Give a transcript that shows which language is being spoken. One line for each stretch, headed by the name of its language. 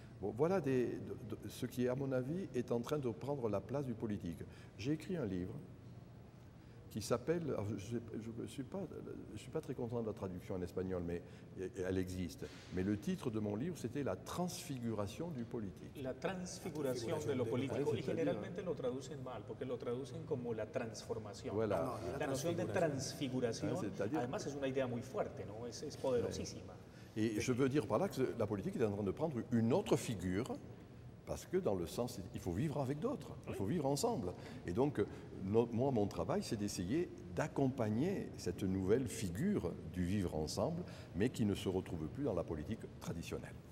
French: Bon, voilà ce qui, à mon avis, est en train de prendre la place du politique. J'ai écrit un livre qui s'appelle, je ne suis pas très content de la traduction en espagnol, mais elle existe. Mais le titre de mon livre, c'était La transfiguration du politique.
Spanish: La transfiguración de lo político. Y generalmente lo traducen mal, porque lo traducen como la transformación.
French: Voilà.
Spanish: La noción de transfiguración, además, es una idea muy fuerte, ¿no? Es poderosísima.
French: Et je veux dire par là que la politique est en train de prendre une autre figure, parce que dans le sens, il faut vivre avec d'autres, il faut vivre ensemble. Et donc, moi, mon travail, c'est d'essayer d'accompagner cette nouvelle figure du vivre ensemble, mais qui ne se retrouve plus dans la politique traditionnelle.